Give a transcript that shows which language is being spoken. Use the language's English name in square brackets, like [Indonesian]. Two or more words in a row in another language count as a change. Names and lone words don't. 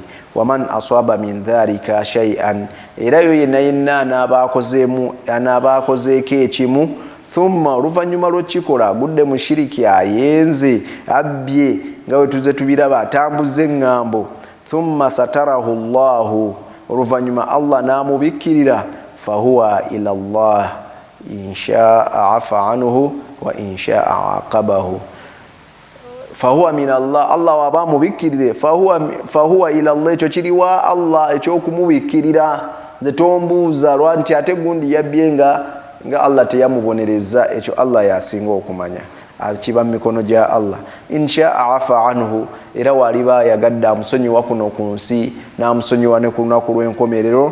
[Arabic] ومن أصاب من ذلك شيئا, [Ganda] era yo yenna yenna anaaba akozeeko ekimu, thumma oluvannyuma lw'okikola agudde mu shiriki, ayenze abbye nga we tuze tubiraba, atambuze eŋŋambo, [Arabic] ثم ستره الله, [Ganda] oluvannyuma Allah n'amubikkirira, [Arabic] فهو إلى الله إن شاء عفا عنه وإن شاء عاقبه. فهو من الله, Allah [Ganda] waba mubikkirire, [Arabic] فهو إلى الله, [Ganda] ekyo kiriwa Allah ekyokumubikkirira. Nze tombuuza lwa nti ate gundi yabbye nga Allah teyamubonereza, ekyo Allah yasinga okumanya, kiba mu mikono gya Allah. [Arabic] إن شاء عفا عنه, [Ganda] era waliba yagadde amusonyiwa kuno ku nsi n'amusonyiwa ne ku lunaku lw'enkomerero.